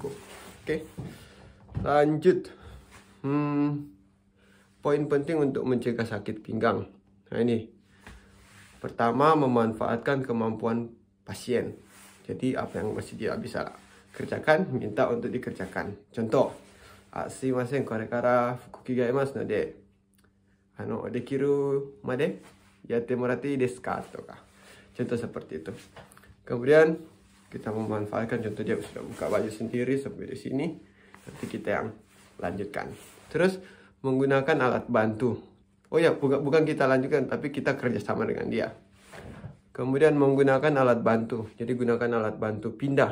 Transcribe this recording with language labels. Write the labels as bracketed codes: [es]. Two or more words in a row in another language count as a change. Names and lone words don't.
[id] Oke. Lanjut. Poin penting untuk mencegah sakit pinggang. Nah, ini. Pertama, memanfaatkan kemampuan pasien. Jadi apa yang masih dia bisa kerjakan, minta untuk dikerjakan. Contoh, [ja] すみません、これから服着替えますので、できるまでやってもらっていいですか? [id] Contoh seperti itu. Kemudian kita memanfaatkan, contoh dia sudah buka baju sendiri sampai di sini. Nanti kita yang lanjutkan. Terus menggunakan alat bantu. Oh ya, bukan kita lanjutkan, tapi kita kerjasama dengan dia. Kemudian menggunakan alat bantu. Jadi gunakan alat bantu pindah.